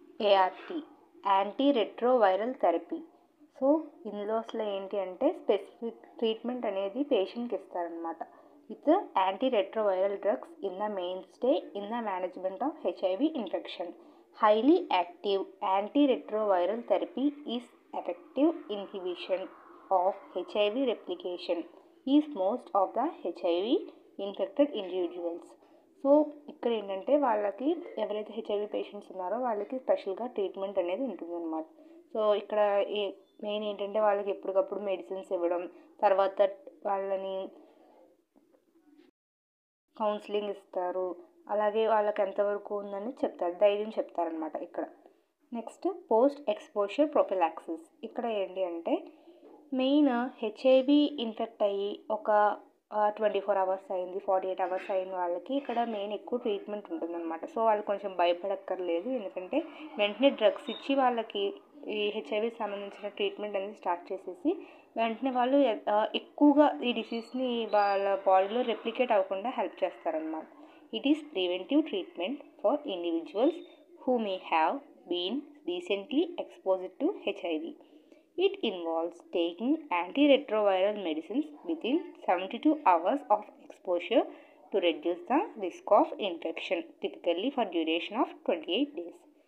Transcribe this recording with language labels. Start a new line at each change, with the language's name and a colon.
Telugu: ART, anti retroviral therapy. So ఇందులో అసలు ఏంటి అంటే స్పెసిఫిక్ ట్రీట్మెంట్ అనేది పేషెంట్కి ఇస్తారనమాట.
English: With antiretroviral drugs in the mainstay in the management of HIV infection. Highly active antiretroviral therapy is effective inhibition of HIV replication is most of the HIV infected individuals.
Telugu: So ఇక్కడ ఏంటంటే వాళ్ళకి ఎవరైతే HIV patients ఉన్నారో వాళ్ళకి స్పెషల్గా treatment అనేది ఉంటుందన్నమాట. So ఇక్కడ మెయిన్ ఏంటంటే వాళ్ళకి ఎప్పటికప్పుడు మెడిసిన్స్ ఇవ్వడం, తర్వాత వాళ్ళని కౌన్సిలింగ్ ఇస్తారు, అలాగే వాళ్ళకి ఎంతవరకు ఉందని చెప్తారు, ధైర్యం చెప్తారనమాట ఇక్కడ. Next post exposure prophylaxis. ఇక్కడ ఏంటి అంటే మెయిన్ హెచ్ఐవి ఇన్ఫెక్ట్ అయ్యి ఒక 24 అవర్స్ అయింది, 48 అవర్స్ అయిన వాళ్ళకి ఇక్కడ మెయిన్ ఎక్కువ ట్రీట్మెంట్ ఉంటుందన్నమాట. సో వాళ్ళు కొంచెం భయపడక్కర్లేదు, ఎందుకంటే వెంటనే డ్రగ్స్ ఇచ్చి వాళ్ళకి ఈ హెచ్ఐవికి సంబంధించిన ట్రీట్మెంట్ అనేది స్టార్ట్ చేసేసి వెంటనే వాళ్ళు ఎక్కువగా ఈ డిసీజ్ని వాళ్ళ బాడీలో రెప్లికేట్ అవ్వకుండా హెల్ప్ చేస్తారనమాట.
English: It is preventive treatment for individuals who may have been recently exposed to HIV. It involves taking antiretroviral medicines within 72 hours of exposure to reduce the risk of infection, typically for duration of 28 days.